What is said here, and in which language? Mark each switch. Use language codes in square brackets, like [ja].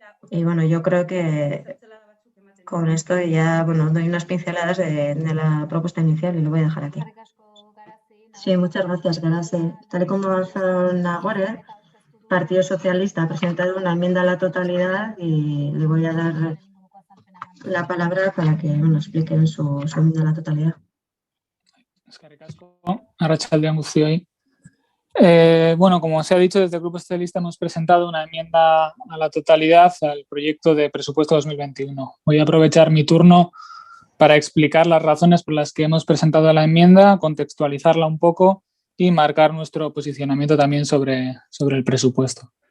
[es] Y bueno, yo creo que con esto ya, bueno, doy unas pinceladas de la propuesta inicial y lo voy a dejar aquí. Sí, muchas gracias, Gerase. Tal y como avanzaron ahora, el Partido Socialista ha presentado una enmienda a la totalidad y le voy a dar la palabra para que expliquen su enmienda a la totalidad. [eu] Eskerrik asko, arratsaldeon guztioi. [es] Bueno, como se ha dicho, desde el Grupo Socialista hemos presentado una enmienda a la totalidad al proyecto de presupuesto 2021. Voy a aprovechar mi turno para explicar las razones por las que hemos presentado la enmienda, contextualizarla un poco y marcar nuestro posicionamiento también sobre el presupuesto.